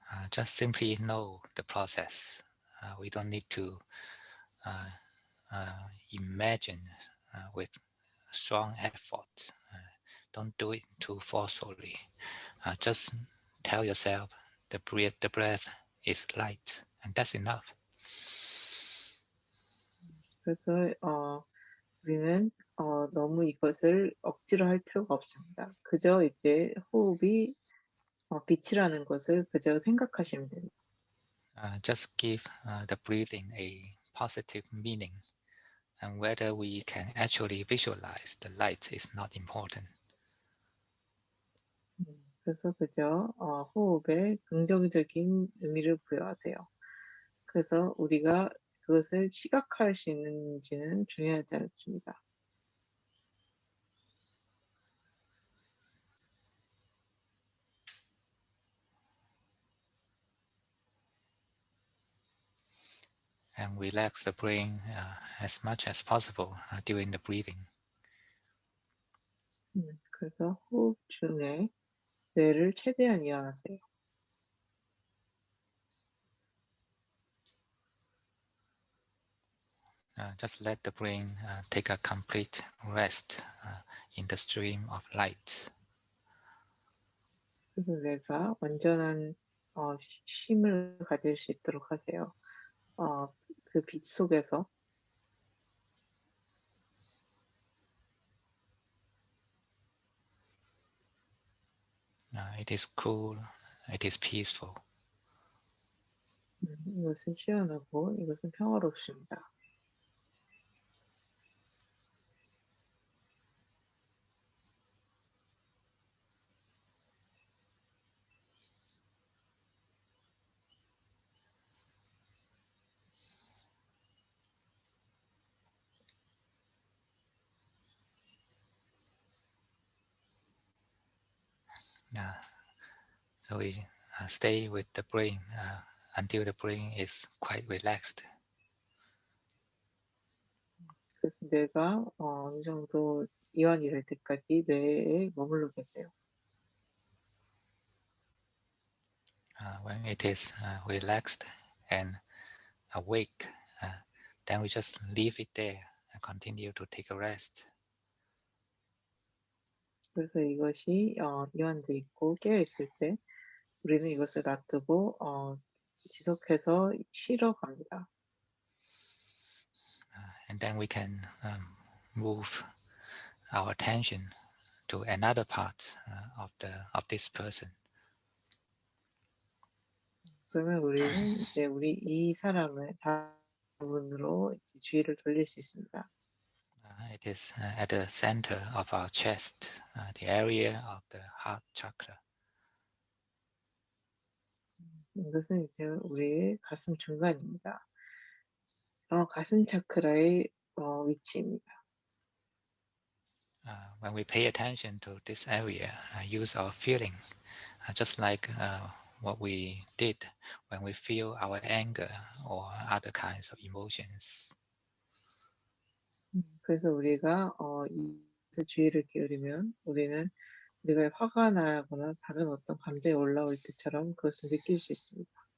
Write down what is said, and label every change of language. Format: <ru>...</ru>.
<en>Just simply know the process. We don't need to imagine with strong effort. Don't do it too forcefully. Just tell yourself the breath is light, and that's enough.</en> <ko>그래서 우리는 너무 이것을 억지로 할 필요가 없습니다. 그저 이제 호흡이 빛이라는 것을 그저 생각하시면 됩니다.</ko> <en>Just give the breathing a positive meaning, and whether we can actually visualize the light is not important.</en> <ko>그래서 그저 호흡에 긍정적인 의미를 부여하세요. 그래서 우리가 그것을 시각화할 수 있는지는 중요하지 않습니다.</ko> <en>And relax the brain as much as possible during the breathing.</en> <ko>그래서 호흡 중에 뇌를 최대한 이완하세요.</ko> <en>Just let the brain take a complete rest in the stream of light.</en> <ko>그래서 뇌가 완전한 쉼을 가질 수 있도록 하세요. 그 빛 속에서</ko> <en>It is cool, it is peaceful.</en> <ko>이것은 시원하고 이것은 평화롭습니다.</ko> <en>So we stay with the brain until the brain is quite relaxed.</en> <ko>그래서 뇌가 어느 정도 이완이 될 때까지 뇌에 머물러 계세요.</ko> <en>When it is relaxed and awake, then we just leave it there and continue to take a rest.</en> <ko>그래서 이것이 이완돼 있고 깨어 있을 때 우리는 이것을 놔두고 지속해서 쉬러 갑니다.</ko> <en>And then we can move our attention to another part of this person.</en> <ko>그러면 우리는 이제 우리 이 사람을 다른 부분으로 이제 주의를 돌릴 수 있습니다.</ko> <en>It is at the center of our chest, the area of the heart chakra.</en> <ko>이것은 이제 우리의 가슴 중간입니다. 가슴 차크라의 위치입니다.</ko> <en>When we pay attention to this area, use our feeling, just like what we did when we feel our anger or other kinds of emotions.</en> <ko>그래서 우리가 이것에 주의를 기울이면 우리는 우리가 화가 나거나 다른 어떤 감정이 올라올 때처럼 그것을 느낄 수 있습니다.</ko>